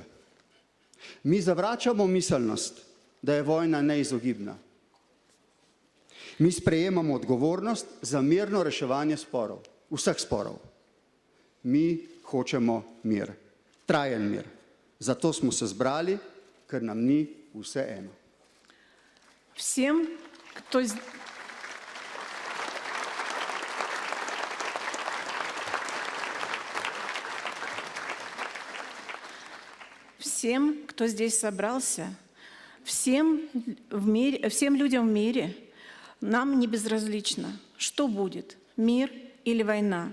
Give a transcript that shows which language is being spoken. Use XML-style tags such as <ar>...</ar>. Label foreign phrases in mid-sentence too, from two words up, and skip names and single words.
<sl>Mi zavračamo miselnost, da je vojna neizogibna. Mi sprejemamo odgovornost za mirno reševanje sporov, vseh sporov. Mi hočemo mir, trajen mir. Zato smo se zbrali, ker nam ni vseeno.</sl> <ru>Всем, кто здесь собрался, всем людям в мире, нам не безразлично, что будет, мир или война.</ru>